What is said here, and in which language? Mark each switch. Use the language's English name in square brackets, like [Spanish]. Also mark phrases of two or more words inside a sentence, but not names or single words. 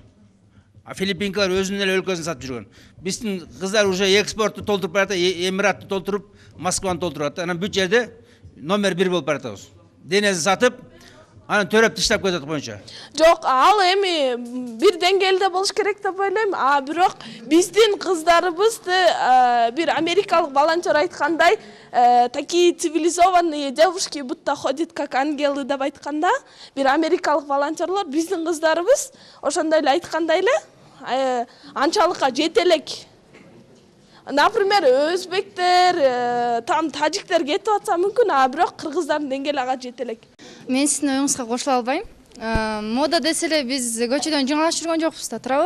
[Kyrgyz] А филиппинкалар өзүнүн эле өлкөсүн сатып жүргөн. Биздин кыздар уже экспортту толтуруп барат, Эмиратты толтуруп, Москваны толтуруп атат. Анан бүт жерде номер 1 болуп баратабыз. Денесин сатып, анан төрөп таштап кетет боюнча. Жок, ал эми бир деңгээлде болуш керек деп ойлойм. Бирок биздин кыздарыбызды бир америкалык волонтер айткандай, [Russian] такие цивилизованные девушки будто ходят как ангелы [Kyrgyz] деп айтканда, бир америкалык волонтерлор биздин кыздарыбыз ошондой эле айткандай эле анчалыкка жетелек. Например, өзбектер, там тажиктер кетип атса мүмкүн, бирок кыргыздардын деңгээли ага жетелек. Мен сиздин оюңузга кошула албайм. Мода десе эле биз көчөдөн жыңалашып жүргөн жокпуз да, туурабы?